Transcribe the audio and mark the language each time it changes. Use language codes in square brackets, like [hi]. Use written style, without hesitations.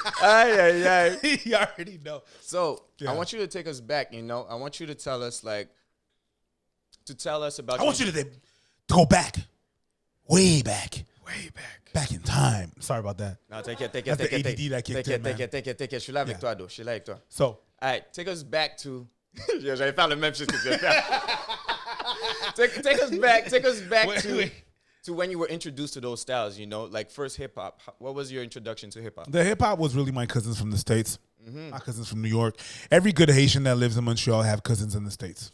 [en] Ay. You already know. So Yeah. I want you to take us back. I want you to tell us about. I want you to go back, way back. Way back. Back in time. Sorry about that. [fr] Non, t'inquiète. [en] That's the ADD that kicked in, man. [fr] T'inquiète. Je suis là avec [en] Yeah. [fr] toi, Do. Je suis là avec toi. [en] So, All right, take us back to. [fr] J'allais faire le même chose que tu vas faire. [en] take us back to when you were introduced to those styles, you know, like first hip hop. What was your introduction to hip hop? the hip hop was really my cousins from the States. My cousins from New York. Every good Haitian that lives in Montreal have cousins in the States.